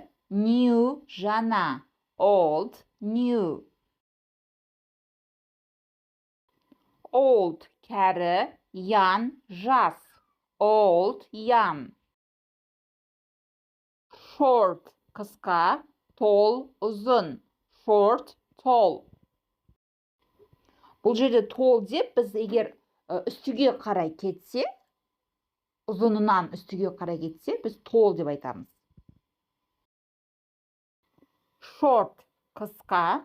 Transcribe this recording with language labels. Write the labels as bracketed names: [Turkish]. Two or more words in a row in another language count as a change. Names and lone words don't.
[English] New – жаңа. Old, new. Old – кәрі. Young – жас. Old, young. Short – [Kazakh] қысқа. [English] Tall – ұзын. Short, tall. [Kazakh] Бұл жерде tall деп біз егер үстіге қарай кетсе, ұзынынан үстіге қарай кетсе, біз tall деп айтамыз. [English] Short – қысқа.